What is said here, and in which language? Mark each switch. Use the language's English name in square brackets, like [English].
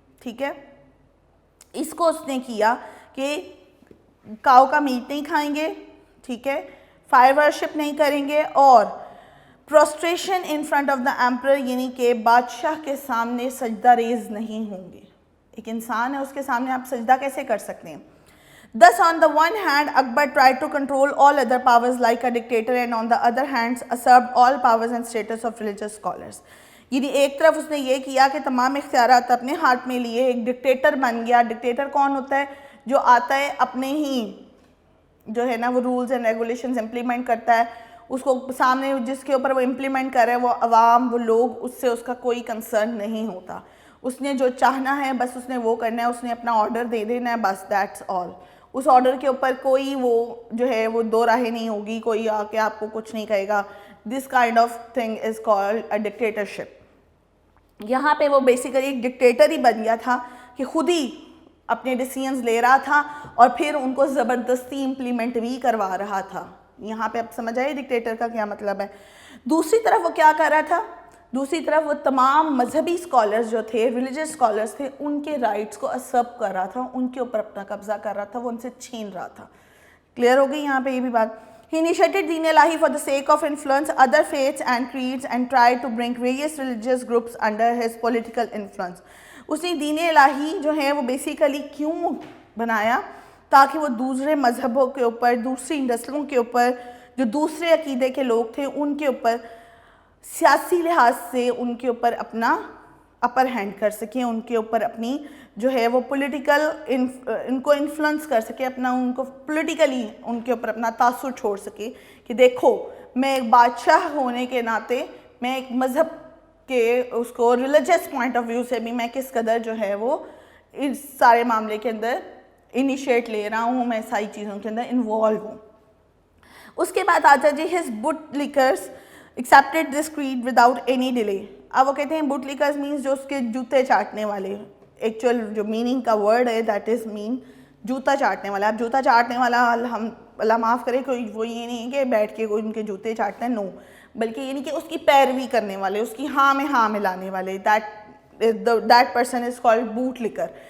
[Urdu] ٹھیک ہے, اس کو اس نے کیا کہ کاؤ کا میٹ نہیں کھائیں گے, ٹھیک ہے, فائر ورشپ نہیں کریں گے, اور [English] prostration in front of the emperor [Urdu] یعنی کہ بادشاہ کے سامنے سجدہ ریز نہیں ہوں گے. ایک انسان ہے, اس کے سامنے آپ سجدہ کیسے کر سکتے ہیں. [English] Thus on the one hand Akbar tried to control all other powers like a dictator, and on the other hand usurped all powers and status of religious scholars. [Urdu] یعنی ایک طرف اس نے یہ کیا کہ تمام اختیارات اپنے ہاتھ میں لیے, ایک ڈکٹیٹر بن گیا. ڈکٹیٹر کون ہوتا ہے؟ جو آتا ہے اپنے ہی جو ہے نا وہ رولز اینڈ ریگولیشنز امپلیمنٹ کرتا ہے, اس کو سامنے جس کے اوپر وہ امپلیمنٹ کر رہے ہیں وہ عوام, وہ لوگ, اس سے اس کا کوئی کنسرن نہیں ہوتا. اس نے جو چاہنا ہے بس اس نے وہ کرنا ہے, اس نے اپنا آرڈر دے دینا ہے, بس [English] That's all. [Urdu] اس آرڈر کے اوپر کوئی وہ جو ہے وہ دو راہیں نہیں ہوگی, کوئی آ کے آپ کو کچھ نہیں کہے گا. [English] This kind of thing is called a dictatorship. [Urdu] یہاں پہ وہ بیسیکلی ایک ڈکٹیٹر ہی بن گیا تھا کہ خود ہی اپنے ڈیسیژنز لے رہا تھا اور پھر ان کو زبردستی امپلیمنٹ بھی کروا رہا تھا. یہاں پہ اب سمجھ آئے ڈکٹیٹر کا کیا مطلب ہے. دوسری طرف وہ کیا کر رہا تھا, دوسری طرف وہ تمام مذہبی اسکالرز جو تھے, ریلیجس اسکالرز تھے, ان کے رائٹس کو اسرب کر رہا تھا, ان کے اوپر اپنا قبضہ کر رہا تھا, وہ ان سے چھین رہا تھا. کلیئر ہو گئی یہاں پہ یہ بھی بات. [English] He initiated Din Ilahi for the sake of influence other faiths and creeds and tried to bring various religious groups under his political influence. [Urdu] اس نے دین الہی جو ہے وہ بیسیکلی کیوں بنایا, تاکہ وہ دوسرے مذہبوں کے اوپر, دوسری نسلوں کے اوپر, جو دوسرے عقیدے کے لوگ تھے ان کے اوپر سیاسی لحاظ سے ان کے اوپر اپنا اپر ہینڈ کر سکیں, ان کے اوپر اپنی جو ہے وہ پولیٹیکل ان کو انفلوئنس کر سکے, اپنا ان کو پولیٹیکلی ان کے اوپر اپنا تاثر چھوڑ سکے کہ دیکھو میں ایک بادشاہ ہونے کے ناطے میں ایک مذہب کے اس کو [English] religious point of view [Urdu] سے بھی میں کس قدر جو ہے وہ اس سارے معاملے کے اندر انیشیٹ لے رہا ہوں, میں ساری چیزوں کے اندر انوالو ہوں. اس کے بعد آتا جی [English] his bootlickers accepted this creed without any delay. [Urdu] اب وہ کہتے ہیں [English] bootlickers means [Urdu] جو اس کے جوتے چاٹنے والے, ایکچوئل جو میننگ کا ورڈ ہے [English] that is man [Urdu] جوتا چاٹنے والا. اب جوتا چاٹنے والا ہم اللہ معاف کرے کوئی وہ یہ نہیں ہے کہ بیٹھ کے کوئی ان کے جوتے چاٹتا ہے, نو, بلکہ یہ نہیں کہ اس کی پیروی کرنے والے, اس کی ہاں میں ہاں ملانے والے, [English] That person is called bootlicker.